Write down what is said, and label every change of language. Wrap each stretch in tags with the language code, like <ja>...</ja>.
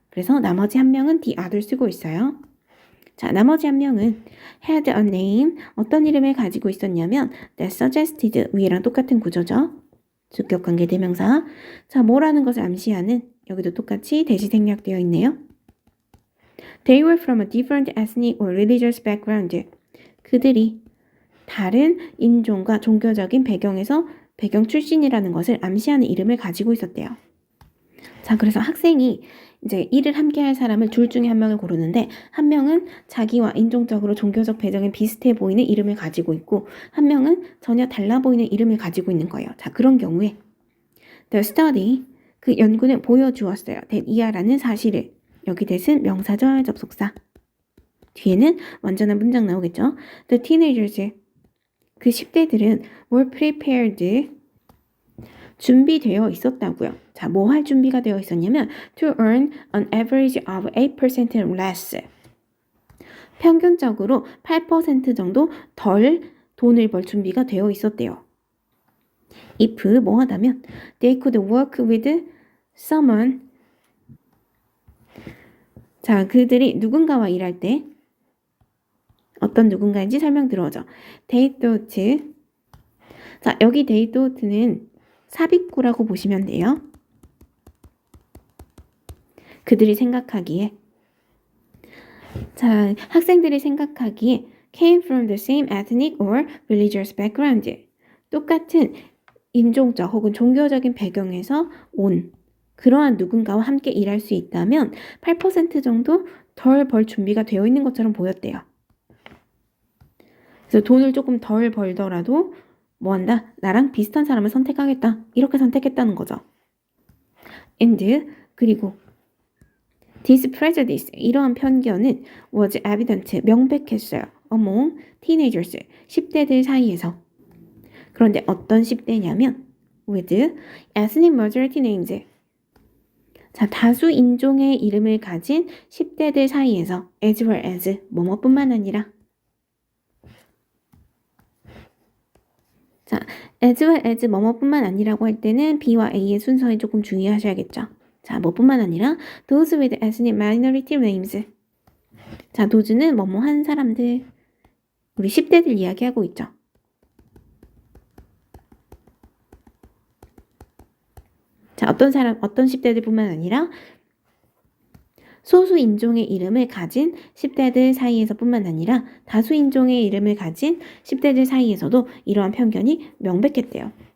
<ko>그래서 나머지 한 명은 the other 쓰고 있어요. 자, 나머지 한 명은</ko> <en>had a name,</en> <ko>어떤 이름을 가지고 있었냐면</ko> <en>that suggested,</en> <ko>위에랑 똑같은 구조죠. 주격관계 대명사. 자, 뭐라는 것을 암시하는, 여기도 똑같이 대시 생략되어 있네요.</ko> <en>They were from a different ethnic or religious background.</en> <ko>그들이 다른 인종과 종교적인 배경 출신이라는 것을 암시하는 이름을 가지고 있었대요. 자, 그래서 학생이 이제 일을 함께 할 사람을 둘 중에 한 명을 고르는데 한 명은 자기와 인종적으로 종교적 배경이 비슷해 보이는 이름을 가지고 있고 한 명은 전혀 달라 보이는 이름을 가지고 있는 거예요. 자, 그런 경우에 the study, 그 연구는 보여주었어요. that 이하라는 사실을. 여기 대신 명사절 접속사. 뒤에는 완전한 문장 나오겠죠.</ko> <en>The teenagers,</en> <ko>그 10대들은</ko> <en>were prepared,</en> <ko>준비되어 있었다고요. 자, 뭐 할 준비가 되어 있었냐면</ko> <en>to earn an average of 8% less.</en> <ko>평균적으로 8% 정도 덜 돈을 벌 준비가 되어 있었대요.</ko> <en>if</en> <ko>뭐 하다면</ko> <en>they could work with someone.</en> <ko>자, 그들이 누군가와 일할 때 어떤 누군가인지 설명 들어오죠.</ko> <en>they thought.</en> <ko>자, 여기 they thought는 삽입구라고 보시면 돼요. 그들이 생각하기에. 자, 학생들이 생각하기에</ko> <en>came from the same ethnic or religious background.</en> <ko>똑같은 인종적 혹은 종교적인 배경에서 온 그러한 누군가와 함께 일할 수 있다면 8% 정도 덜 벌 준비가 되어 있는 것처럼 보였대요. 그래서 돈을 조금 덜 벌더라도 뭐 한다? 나랑 비슷한 사람을 선택하겠다. 이렇게 선택했다는 거죠. and, 그리고</ko> <en>This prejudice,</en> <ko>이러한 편견은</ko> <en>was evident,</en> <ko>명백했어요. among teenagers, 10대들 사이에서. 그런데 어떤 10대냐면</ko> <en>with ethnic majority names,</en> <ko>자, 다수 인종의 이름을 가진 10대들 사이에서 as well as, 뭐뭐뿐만 아니라. 자, as well as 뭐뭐뿐만 아니라고 할 때는 B와 A의 순서에 조금 주의하셔야겠죠. 자, 뭐뿐만 아니라</ko> <en>those with ethnic minority names.</en> <ko>자, those는 뭐뭐한 사람들. 우리 10대들 이야기하고 있죠. 자, 어떤 10대들뿐만 아니라 소수 인종의 이름을 가진 10대들 사이에서뿐만 아니라 다수 인종의 이름을 가진 10대들 사이에서도 이러한 편견이 명백했대요.</ko>